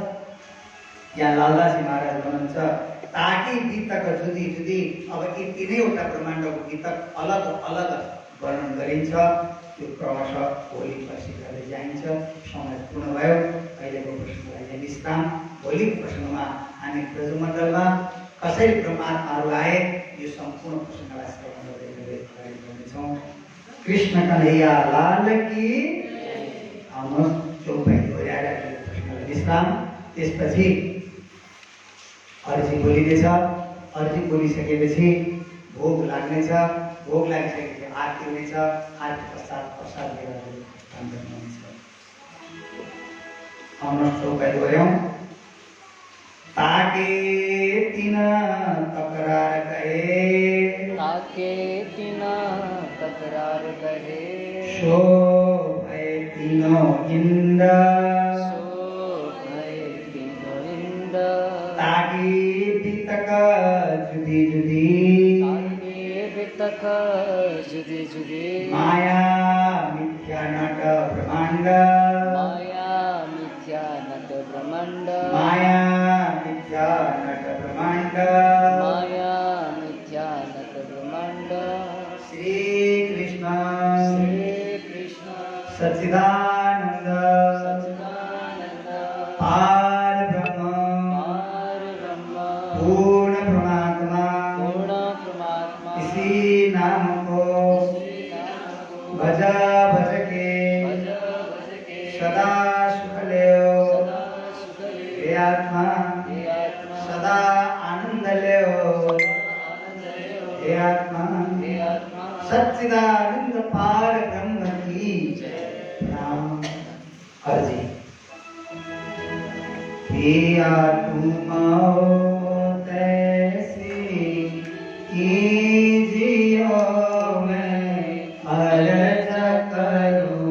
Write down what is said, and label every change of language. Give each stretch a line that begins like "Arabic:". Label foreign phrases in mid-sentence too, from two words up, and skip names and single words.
Nepali: यहाँ लालदासी महाराज भन्नुहुन्छ,
Hindi: ताकि गीतक जुदी जुदी,
Nepali: अब यी तीनैवटा ब्रह्माण्डको गीतक अलग अलग वर्णन गरिन्छ। त्यो क्रमशः भोलि पर्सि गर्दै जाइन्छ। समय पूर्ण भयो। अहिलेको प्रसङ्गलाई चाहिँ विश्राम। भोलिको प्रसङ्गमा हामी ब्रजमण्डलमा कसरी ब्रह्मात्माहरू आए यो सम्पूर्ण प्रसङ्गलाई श्रवण गर्दै अगाडि बढ्नेछौँ।
Hindi: कृष्ण कन्हैया लाल की।
Nepali: आउनुहोस् चौपाई दोहोऱ्याएर प्रसङ्गलाई विश्राम। त्यसपछि अर्जी बोलिँदैछ। अर्जी बोलिसकेपछि भोग लाग्नेछ। भोग लागिसकेपछि आरती हुनेछ। आरती पश्चात प्रसाद लिएर अन्त हुनेछ। आउन चौपाई गऱ्यौँ।
Hindi: ताके तिन तकरार गए, ताके तिना तकरार गहे, सो भए तिनो इन्द, सो भए तिनो इन्द, ताके बितक जुदी जुदी, ताके बितक जुदी जुदी, माया मिथ्या नट ब्रह्माण्ड, माया मिथ्या नट ब्रह्माण्ड, माया मिथ्या नट ब्रह्माण्ड, माया मिथ्या नट ब्रह्माण्ड, श्री कृष्ण श्री कृष्ण सच्चिदानंद सच्चिदानंद पार ब्रह्म पार ब्रह्म पूर्ण परमात्मा पूर्ण परमात्मा इसी नाम को इसी नाम को भज भज के भज भज के सदा सुख लेओ, सदा सुख ले हे आत्मा हे आत्मा सदा आनंद लेओ, आनंद ले हे आत्मा हे आत्मा सच्चिदानंद पार ब्रह्म की जय। नाम अर्जी। किया तुम तैसी कीजियो, मैं अर्ज करूं